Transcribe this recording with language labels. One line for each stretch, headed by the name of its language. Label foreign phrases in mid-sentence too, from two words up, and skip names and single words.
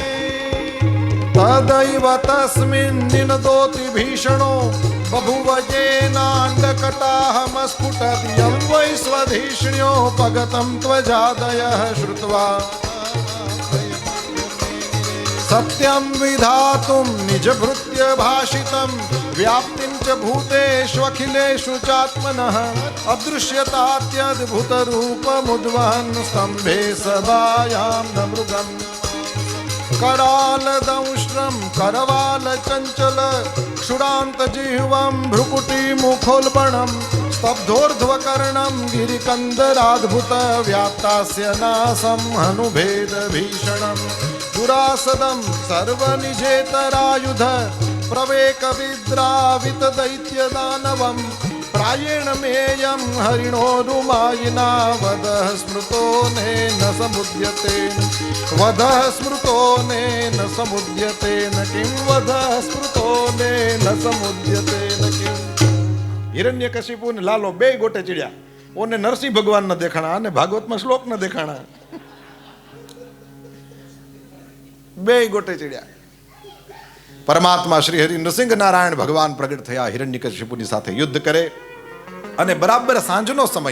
Sanskrit: तदैव तस्मिन निनदोति भीषणो बभुव जेनांडकटाह स्फुटत्यं वै स्वधिष्ण्यो पगतं त्वजादयः श्रुत्वा सत्यं विधातुम निजभृत्य भाषितम व्याप्तिं च भूतेष्वखिलेषु चात्मनः अदृश्यतात्यद्भुत रूपमुद्वहन स्तंभे सभायाम न मृगम करालदंष्ट्रं करवाल चंचल क्षुरांत जिह्वं भ्रुकुटी मुखोल्बणं स्तब्धोर्ध्वकर्णं गिरिकन्दराद्भुत व्याप्तास्य नासं हनुभेद भीषणं दुरासदं सर्वनिजेतरायुध प्रवेक विद्रावित दैत्य दानवं प्रायेण मेयं हरिणोरुमायिना वदः स्मृतो न समुद्यते वदः स्मृतो न समुद्यते न किं वदः स्मृतो न समुद्यते न किं.
Gujarati: હિરણ્યકશિપુ ને લાલો બે ગોટે ચડ્યા. ઓને નરસિંહ ભગવાન ન દેખાણા અને ભાગવતમાં શ્લોક ન દેખાણા. બે ગોટે ચડ્યા. પરમાત્મા શ્રી હરિ નૃસિંહ નારાયણ ભગવાન પ્રગટ થયા. હિરણ્યકશિપુની સાથે યુદ્ધ કરે અને બરાબર સાંજનો સમય.